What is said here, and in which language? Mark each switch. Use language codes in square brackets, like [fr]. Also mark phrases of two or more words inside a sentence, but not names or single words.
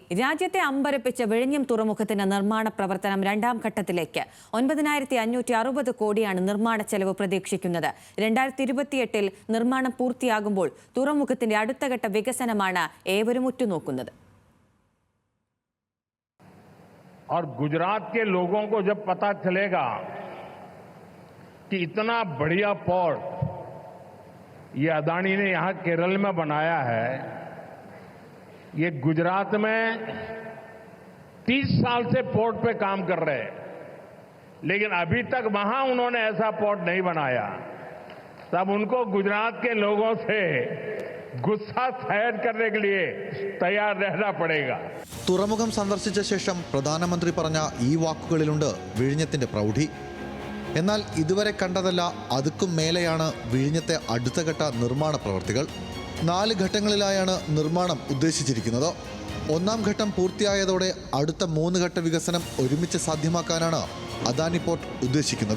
[ml] രാജ്യത്തെ അമ്പരപ്പിച്ച വിഴിഞ്ഞം തുറമുഖത്തിന്റെ നിർമ്മാണ പ്രവർത്തനം രണ്ടാം ഘട്ടത്തിലേക്ക് 9,560 കോടിയാണ് നിർമ്മാണ ചെലവ് പ്രതീക്ഷിക്കുന്നത്. 2028-ൽ നിർമ്മാണം പൂർത്തിയാകുമ്പോൾ തുറമുഖത്തിന്റെ അടുത്ത ഘട്ട വികസനമാണ് ഏവരും ഉറ്റുനോക്കുന്നത്. [hi] और गुजरात के लोगों को जब पता चलेगा कि इतना बढ़िया पोर्ट ये अदानी ने यहां केरल में बनाया है, ये गुजरात में 30 साल से पोर्ट पे काम कर रहे हैं, लेकिन अभी तक वहां उन्होंने ऐसा पोर्ट नहीं बनाया, तब उनको गुजरात के लोगों से गुस्सा सहन करने के लिए तैयार रहना पड़ेगा. [ml] തുറമുഖം സന്ദർശിച്ച ശേഷം പ്രധാനമന്ത്രി പറഞ്ഞ ഈ വാക്കുകളിലുണ്ട് വിഴിഞ്ഞത്തിന്റെ പ്രൗഢി. എന്നാൽ ഇതുവരെ കണ്ടതല്ല, അതുക്കും മേലെയാണ് വിഴിഞ്ഞത്തെ അടുത്ത ഘട്ട നിർമ്മാണ പ്രവൃത്തികൾ. 4 ഘട്ടങ്ങളിലായാണ് നിർമ്മാണം ഉദ്ദേശിച്ചിരിക്കുന്നത്. ഒന്നാം ഘട്ടം പൂർത്തിയായതോടെ അടുത്ത 3 ഘട്ട വികസനം ഒരുമിച്ച് സാധ്യമാക്കാനാണ് അദാനി പോർട്ട് ഉദ്ദേശിക്കുന്നത്.